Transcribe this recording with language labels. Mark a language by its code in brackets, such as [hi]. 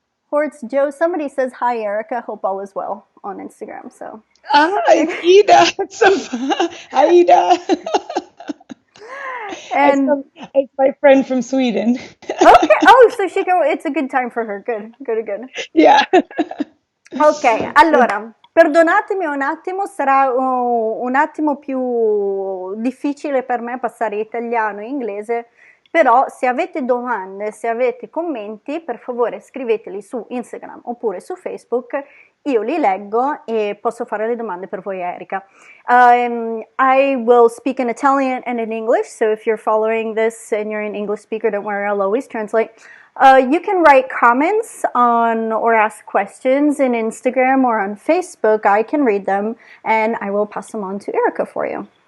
[en] Hortz Joe, somebody says hi Erika, hope all is well on Instagram. So. It's Ida. It's so fun. Hi, Ida. And it's my friend from Sweden. Okay. Oh, so it's a good time for her. Good. Yeah. [it] Ok, allora, perdonatemi un attimo, sarà un attimo più difficile per me passare italiano e inglese, però se avete domande, se avete commenti, per favore scriveteli su Instagram oppure su Facebook, io li leggo e posso fare le domande per voi, Erika. [en] I will speak in Italian and in English, so if you're following this and you're an English speaker, don't worry, I'll always translate. You can write comments on or ask questions in Instagram or on Facebook. I can read them and I will pass them on to Erika for you.